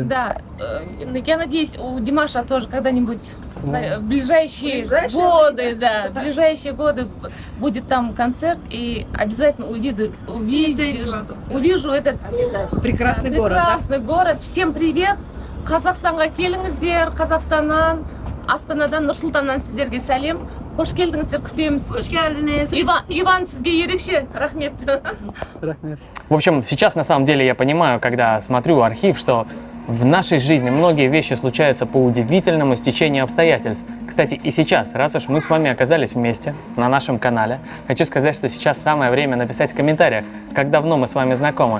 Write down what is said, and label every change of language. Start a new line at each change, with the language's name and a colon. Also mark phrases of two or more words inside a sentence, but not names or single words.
Russian: Да, я надеюсь, у Димаша тоже когда-нибудь в ближайшие годы будет там концерт, и обязательно увижу этот Прекрасный город. Всем привет!
Kazakh: Казахстанға келіңіздер, Қазақстаннан, Астанадан, Нұр-Сұлтаннан сіздерге сәлем. Қош келдіңіздер, күтеміз. Қош келдіңіз. Иван, сізге ерекше рахмет.
Russian: В общем, сейчас на самом деле я понимаю, когда смотрю архив, что в нашей жизни многие вещи случаются по удивительному стечению обстоятельств. Кстати, и сейчас, раз уж мы с вами оказались вместе на нашем канале, хочу сказать, что сейчас самое время написать в комментариях, как давно мы с вами знакомы.